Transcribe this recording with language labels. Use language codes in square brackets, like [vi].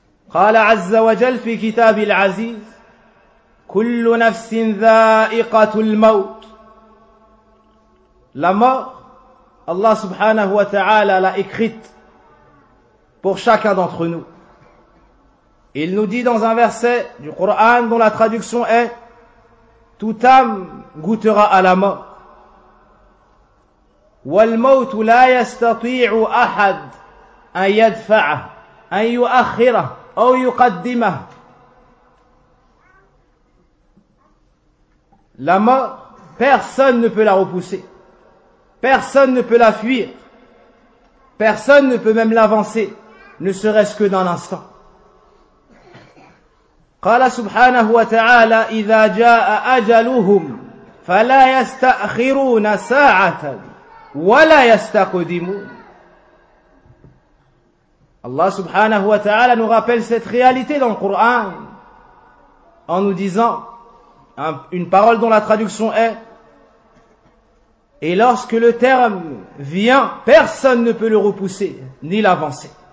[ar] قال عز وجل في كتاب العزيز كل نفس ذائقة الموت. [fr] La mort, Allah subhanahu wa ta'ala l'a écrite pour chacun d'entre nous. Il nous dit dans un verset du Coran dont la traduction est: toute âme goûtera à la mort. [ar] والموت لا يستطيع أحد أن يدفع أن يؤخر أو يقدمه. [fr] La mort, personne ne peut la repousser. Personne ne peut la fuir. Personne ne peut même l'avancer, ne serait-ce que d'un instant. [ar] قال سبحانه وتعالى إذا جاء أجلهم فلا يستأخرون ساعة ولا يستقدمون. [fr] Allah subhanahu wa ta'ala nous rappelle cette réalité dans le Coran en nous disant une parole dont la traduction est: et lorsque le terme vient, personne ne peut le repousser ni l'avancer.